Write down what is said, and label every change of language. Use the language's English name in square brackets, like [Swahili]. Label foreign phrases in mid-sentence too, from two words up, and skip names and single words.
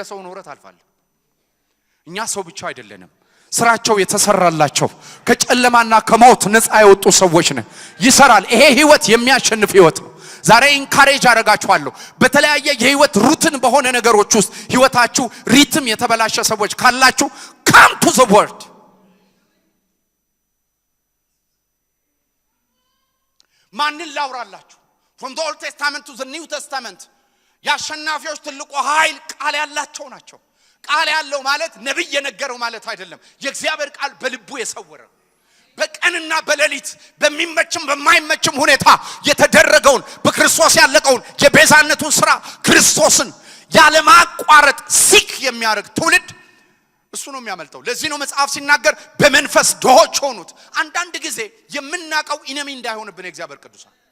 [Amharic] ሰው ኖረ ታልፋለህ። እኛ ሰው ብቻ አይደለንም፣ ስራቸው የተሰራላቸው ከጨለማና ከሞት ነፃ የወጡ ሰዎች ነን። ይሰራል። ይሄ ህይወት የሚያሸንፍ ህይወት ነው። ዛሬ ኢንካሬጅ አደርጋችኋለሁ። በተለያየ የህይወት ሩትን በሆነ ነገሮች ውስጥ ህይወታችሁ ሪትም የተበላሸ ሰዎች ካላችሁ [English] come to the word። [Amharic] ማንን ላውራላችሁ? [English] from the old testament to the new testament [Amharic] ያሸናፊዎች ትልቁ ኃይል ቃል ያላቸው ናቸው። ቃል ያለው ማለት ነብይ የነገረው ማለት አይደለም። የእግዚአብሔር ቃል በልቡ የሰወረ በቀንና በሌሊት በሚመችም በማይመችም ሁኔታ የተደረገውን በክርስቶስ ያለቀውን የቤዛነቱን ስራ ክርስቶስን ያለማቋረጥ ሲክ የሚያደርግ ትውልድ እሱ ነው የሚያመልጠው። ለዚህ ነው መጽሐፍ ሲናገር በመንፈስ ድሆች ሆኑት። አንዳንድ ጊዜ የምናቀው ኢነሚ እንዳይሆንብን የእግዚአብሔር ቅዱሳን